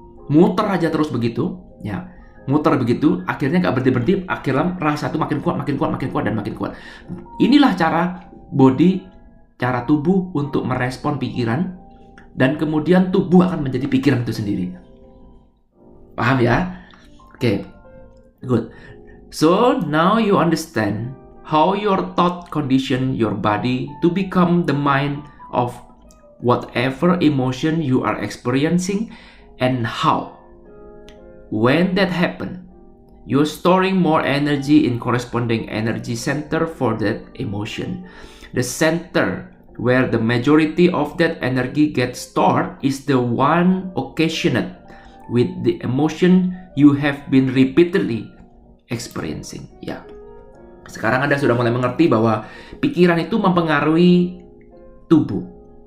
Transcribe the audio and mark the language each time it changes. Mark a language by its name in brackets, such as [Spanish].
[Indonesian] Muter aja terus begitu, ya. Muter begitu, akhirnya nggak berhenti-berhenti, akhirnya rasa itu makin kuat, dan makin kuat. Inilah cara tubuh untuk merespon pikiran, dan kemudian tubuh akan menjadi pikiran itu sendiri. Paham ya? Oke, good. [English] So, now you understand how your thought condition your body to become the mind of whatever emotion you are experiencing, and how. When that happens, you're storing more energy in corresponding energy center for that emotion. The center where the majority of that energy gets stored is the one occasioned with the emotion you have been repeatedly experiencing. [Indonesian] Ya, sekarang Anda sudah mulai mengerti bahwa pikiran itu mempengaruhi tubuh.